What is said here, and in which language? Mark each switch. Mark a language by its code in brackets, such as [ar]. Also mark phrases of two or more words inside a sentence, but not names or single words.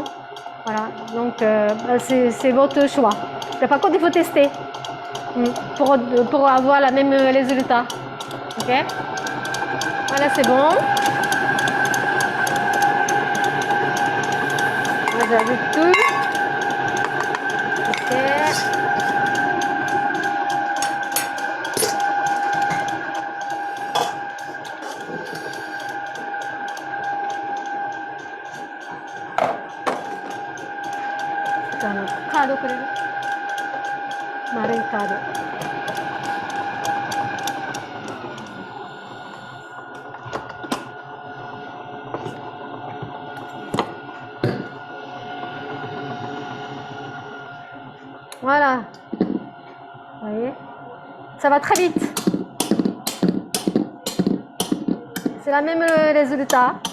[fr] Voilà. Donc, c'est votre choix. Par contre, il faut tester pour avoir le même résultat. OK? Voilà, c'est bon. J'ajoute tout. OK. Cado くれる？ [ja] 丸いカード。Voilà. [fr] Vous voyez? Ça va très vite. C'est le même résultat.